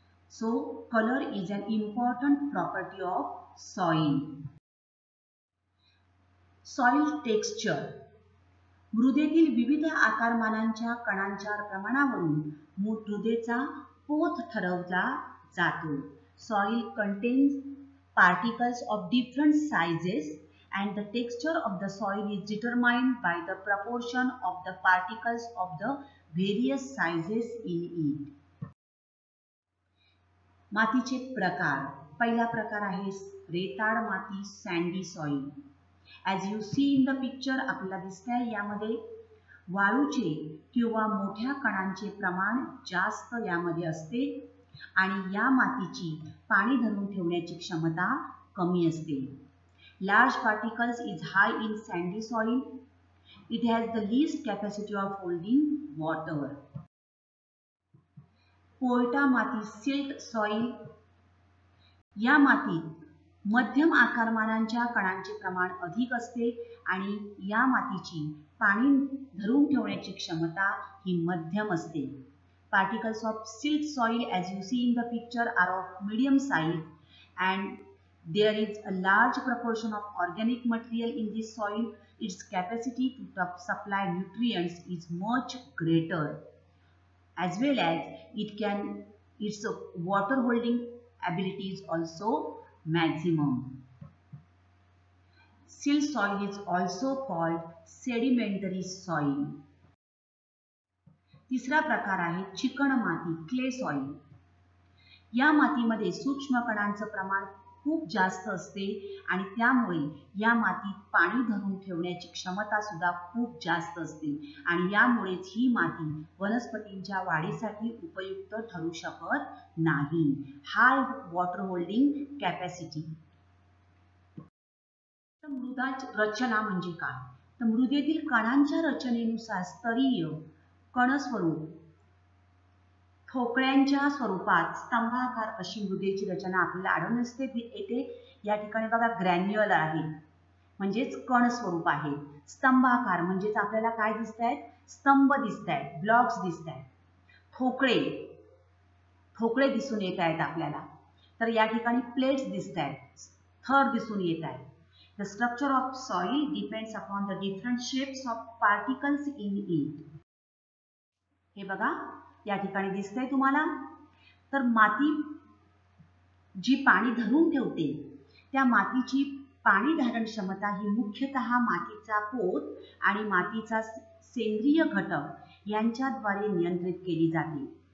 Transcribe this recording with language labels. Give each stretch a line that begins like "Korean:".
English: So colour is an important property of soil.
Marathi: Soil texture. मृदेतील विविध आकारमानांच्या कणांच्या प्रमाणावरून मृदेचा पोत ठरवला जातो.
English: Soil contains particles of different sizes and the texture of the soil is determined by the proportion of the particles of the various sizes in it.
Marathi: मातीचे प्रकार. पहिला प्रकार आहे रेताड माती, sandy soil.
English: As you see in the picture,
Marathi: आपल्याला दिसतंय यामध्ये वाळूचे किंवा मोठ्या कणांचे प्रमाण जास्त यामध्ये असते आणि या मातीची पाणी धरून ठेवण्याची क्षमता कमी असते.
English: Large particles is high in sandy soil. It has the least capacity of holding water.
Marathi: पोयटा माती, सिल्ट सॉइल. या मातीत मध्यम आकारमानांच्या कणांचे प्रमाण अधिक असते आणि या मातीची पाणी धरून ठेवण्याची क्षमता ही मध्यम असते.
English: Particles of silt soil, as you see in the picture, are of medium size and there is a large proportion of organic material in this soil. Its capacity to supply nutrients is much greater, as well as its water holding ability is also maximum. Silt soil is also called sedimentary soil.
Marathi: तिसरा प्रकार आहे chicken माती, clay soil. या मातीमध्ये सूक्ष्म कणांचं प्रमाण खूप जास्त असते आणि त्यामुळे या मातीत पाणी धरून ठेवण्याची क्षमता सुद्धा खूप जास्त असते आणि यामुळेच ही माती वनस्पतींच्या वाढीसाठी उपयुक्त ठरू शकत नाही.
English: High water holding capacity.
Marathi: मृदा रचना म्हणजे काय, तर मृदेतील कणांच्या रचनेनुसार स्तरीय कणस्वरूप, ठोकळ्यांच्या स्वरूपात स्तंभाकार अशी मृदेची रचना आपल्याला आढळून असते. येथे या ठिकाणी बघा ग्रॅन्युअल आहे म्हणजेच कण स्वरूप आहे. स्तंभाकार म्हणजेच आपल्याला काय दिसत आहेत, स्तंभ दिसत आहेत, ब्लॉक्स दिसत आहेत. ठोकळे दिसून येत आहेत आपल्याला. तर या ठिकाणी प्लेट्स दिसत आहेत, थर दिसून येत आहेत.
English: The structure of soil depends upon the different shapes of particles in it.
Marathi: हे बघा या ठिकाणी दिसतंय तुम्हाला. तर माती जी पाणी धरून ठेवते त्या मातीची पाणी धारण क्षमता ही मुख्यतः मातीचा पोत आणि मातीचा सेंद्रिय घटक यांच्याद्वारे नियंत्रित केली जाते.